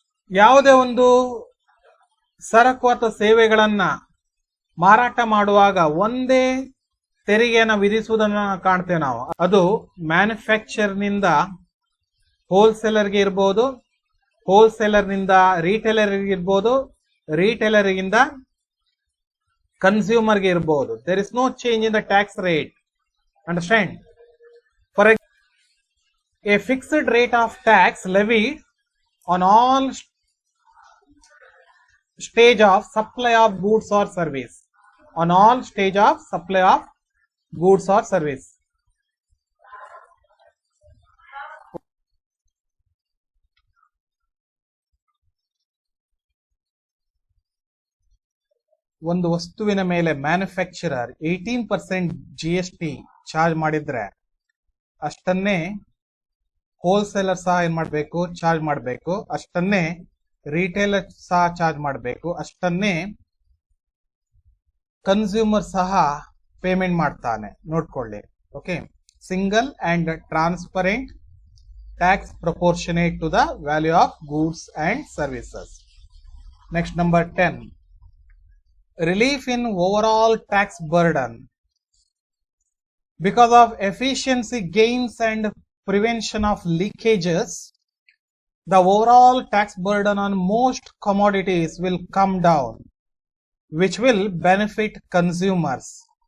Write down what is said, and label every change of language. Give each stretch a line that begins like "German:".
Kannada: ಯಾವುದೇ ಒಂದು ಸರಕು ಅಥವಾ ಸೇವೆಗಳನ್ನ ಮಾರಾಟ ಮಾಡುವಾಗ ಒಂದೇ ತೆರಿಗೆಯನ್ನು ವಿಧಿಸುವುದನ್ನು ಕಾಣ್ತೇವೆ ನಾವು. ಅದು ಮ್ಯಾನುಫ್ಯಾಕ್ಚರ್ ನಿಂದ ಹೋಲ್ಸೇಲರ್ಗೆ ಇರ್ಬೋದು, ಹೋಲ್ಸೇಲರ್ ನಿಂದ ರೀಟೇಲರ್ ಇರ್ಬೋದು, ರೀಟೇಲರ್ಗಿಂದ ಕನ್ಸ್ಯೂಮರ್ಗೆ ಇರ್ಬೋದು.
English: There is no change in the tax rate. Understand? For a fixed rate of tax levied on all stage of supply of goods or service. On all stage of supply of goods or service.
Kannada: ಒಂದು ವಸ್ತುವಿನ ಮೇಲೆ manufacturer 18% GST charge ಮಾಡಿದ್ರೆ ಅಷ್ಟನ್ನೇ wholesaler ಸಹ ಏನ್ ಮಾಡಬೇಕು, charge ಮಾಡಬೇಕು. ಅಷ್ಟನ್ನೇ retailer ಸಹ charge ಮಾಡಬೇಕು. ಅಷ್ಟನ್ನೇ ಕನ್ಸ್ಯೂಮರ್ ಸಹ ಪೇಮೆಂಟ್ ಮಾಡ್ತಾನೆ, ನೋಡ್ಕೊಳ್ಳಿ.
English: Okay, single and transparent tax proportionate to the value of goods and services. Next number 10, relief in overall tax burden. Because of efficiency gains and prevention of leakages, the overall tax burden on most commodities will come down, which will benefit consumers.